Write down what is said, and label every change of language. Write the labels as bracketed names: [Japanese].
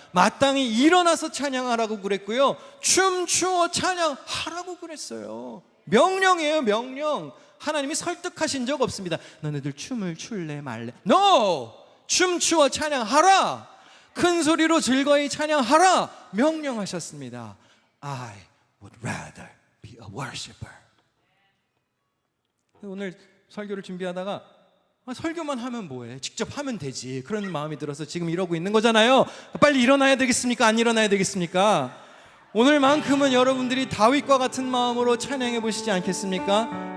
[Korean] 마땅히 일어나서 찬양하라고 그랬고요, 춤추어 찬양하라고 그랬어요. 명령이에요, 명령. 하나님이 설득하신 적 없습니다. 너네들 춤을 출래 말래? [English] No! [Korean] 춤추어 찬양하라, 큰 소리로 즐거이 찬양하라 명령하셨습니다. [English] I would rather be a worshiper. [Korean] 오늘 설교를 준비하다가 설교만 하면 뭐해? 직접 하면 되지. 그런 마음이 들어서 지금 이러고 있는 거잖아요. 빨리 일어나야 되겠습니까? 안 일어나야 되겠습니까? 오늘만큼은 여러분들이 다윗과 같은 마음으로 찬양해 보시지 않겠습니까?